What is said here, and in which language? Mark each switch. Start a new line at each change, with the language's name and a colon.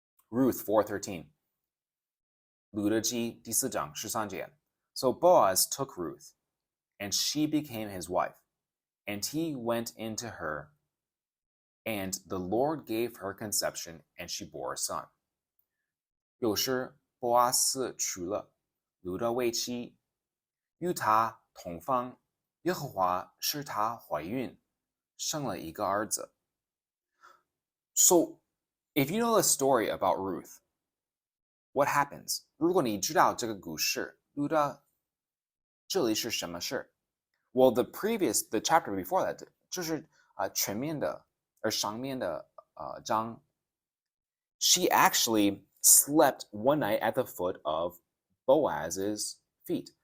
Chinese: Ruth 4:13， 路得记第4章13节。
English: So Boaz took Ruth, and she became his wife, and he went into her. And the Lord gave her conception, and she bore a son.
Chinese: 有时波阿斯娶了路得为妻，与他同房，耶和华使她怀孕，生了一个儿子。
English: So, if you know the story about Ruth, what happens?
Chinese: 如果你知道这个故事，路得这里是什么事 ？
English: Well, the chapter before that
Chinese: 就是全面的。而上面的章
English: she actually slept one night at the foot of Boaz's feet.